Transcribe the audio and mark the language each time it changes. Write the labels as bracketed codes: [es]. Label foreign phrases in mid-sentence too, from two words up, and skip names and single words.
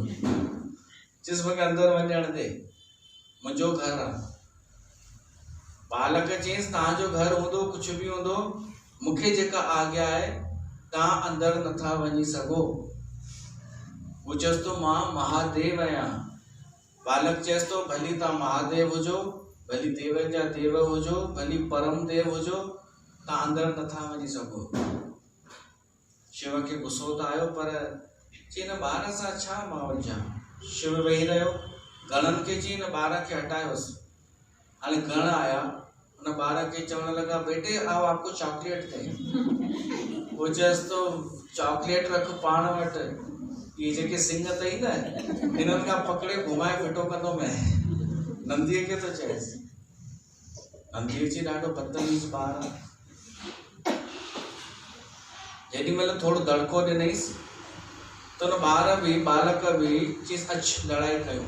[sd] चयसि मूंखे अंदर वञण दे, मुंहिंजो घर आहे। बालक चयसि तव्हांजो घर हूंदो, कुझु बि हूंदो, मूंखे जेका आज्ञा आहे तव्हां अंदर नथा वञी सघो। वो चयसि तो, मां महादेव आहियां। बालक चयसि तो, भली तव्हां महादेव हुजो, भली देव जा देव हुजो, भली परम देव हुजो, तव्हां अंदरि नथा वञी सघो। शिव खे गुस्सो त आयो, पर चई हिन ॿार सां छा मां वञा। शिव वेही रहियो, गणनि खे चई हिन ॿार खे हटायोसि। हाणे गण आया, हुन ॿार खे चवण लॻा, [hi] बेटे आओ आपको चॉकलेट दे। [sd] वो चयसि तो चॉकलेट रख पाण वटि, ये जेके सिंग अथई न, हिननि खां पकड़े घुमाए फिटो कंदो मैं। नंदीअ खे थो चएसि। नंदीअ जी ॾाढो बदतमीज़ ॿार आहे। जेॾी महिल थोरो दड़को ॾिनईसि त हुन ॿार बि बालक बि चयसि अच लड़ाई कयूं।